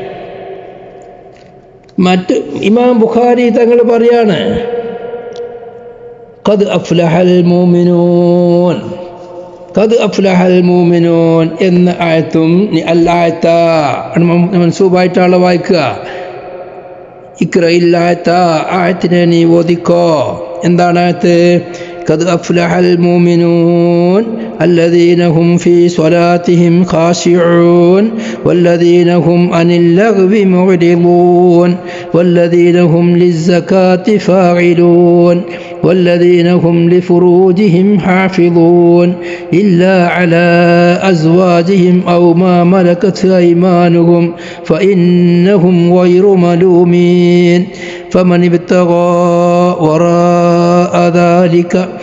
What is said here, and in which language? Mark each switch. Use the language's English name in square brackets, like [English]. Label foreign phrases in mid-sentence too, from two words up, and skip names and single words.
[Malayalam] മറ്റ് ഇമാം ബുഖാരി തങ്ങൾ പറയാണ് [Arabic] قد أفلح المؤمنون قد أفلح المؤمنون [Malayalam] എന്ന ആയത്തും അല്ലായത്ത മൻസൂബായിട്ടാണ് വായിക്കുക. ഇക്റയില്ലാത്ത ആയത്തിനെ നീ ഓതിക്കോ. എന്താണ് ആയത്ത്? [Arabic] قد أفلح المؤمنون الذين هم في صلاتهم خاشعون والذين هم عن اللغو معرضون والذين هم للزكاة فاعلون والذين هم لفروجهم حافظون إلا على أزواجهم أو ما ملكت أيمانهم فإنهم غير ملومين فمن ابتغى وراء ذلك